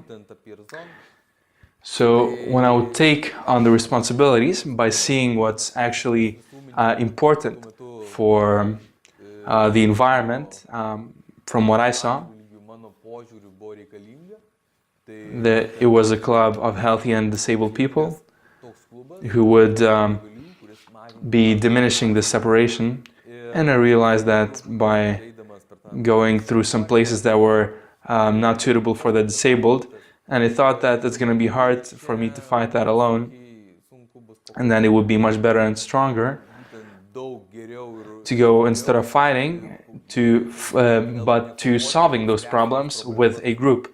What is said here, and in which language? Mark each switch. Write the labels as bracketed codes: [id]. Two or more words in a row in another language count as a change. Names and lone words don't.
[lt] Būtent apie Erzon. [en] so when I would take on the responsibilities by seeing what's actually important for the environment, from what I saw, [lt] Lygiu mano požiūriu buvo reikalinga. Tai [en] it was a club of healthy and disabled people [lt] toks klubas, [en] who would [lt] kuris mažina [en] be diminishing the separation. And I realized that by [lt] eidamas per tą [en] going through some places that were not suitable for the disabled, And I thought that it's going to be hard for me to fight that alone, and then it would be much better and stronger to go, instead of fighting, but to solving those problems with a group.